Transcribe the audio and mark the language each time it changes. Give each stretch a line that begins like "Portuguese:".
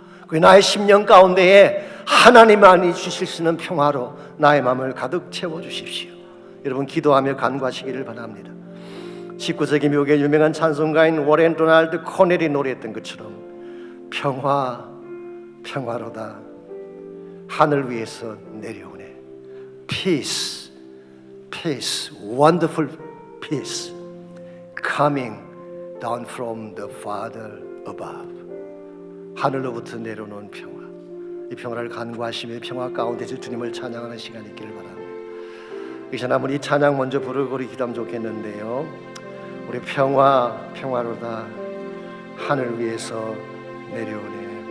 Korean: 그 나의 심령 가운데에 하나님만이 주실 수 있는 평화로 나의 마음을 가득 채워주십시오. 여러분 기도하며 간구하시기를 바랍니다. 19세기 미국의 유명한 찬송가인 워렌 도널드 코넬이 노래했던 것처럼 평화, 평화로다 하늘 위에서 내려오네.
English: Peace, peace, wonderful peace coming down from the Father above.
Korean: 하늘로부터 내려오는 평화. 이 평화를 간구하시며 평화 가운데서 주님을 찬양하는 시간이 있기를 바랍니다. 이 시간 한번 이 찬양 먼저 부르고 우리 기도하면 좋겠는데요. 우리 평화, 평화로다 하늘 위에서 내려오네.